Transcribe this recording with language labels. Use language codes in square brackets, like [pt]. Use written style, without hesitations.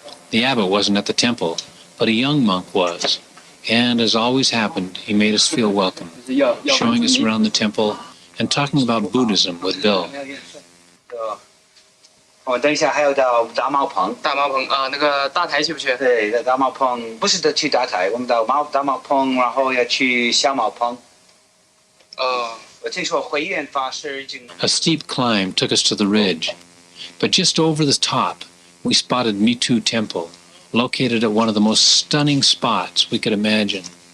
[en] The abbot wasn't at the temple, but a young monk was, and as always happened, he made us feel welcome, showing us around the temple and talking about Buddhism with Bill. [zh] 我等一下还要到大茅棚。大茅棚啊，那个大台去不去？对，在大茅棚不是的去大台，我们到大茅棚，然后要去小茅棚。我听说慧远法师已经。 [en] A steep climb took us to the ridge, but just over the top, we spotted Mitu Temple, located at one of the most stunning spots we could imagine.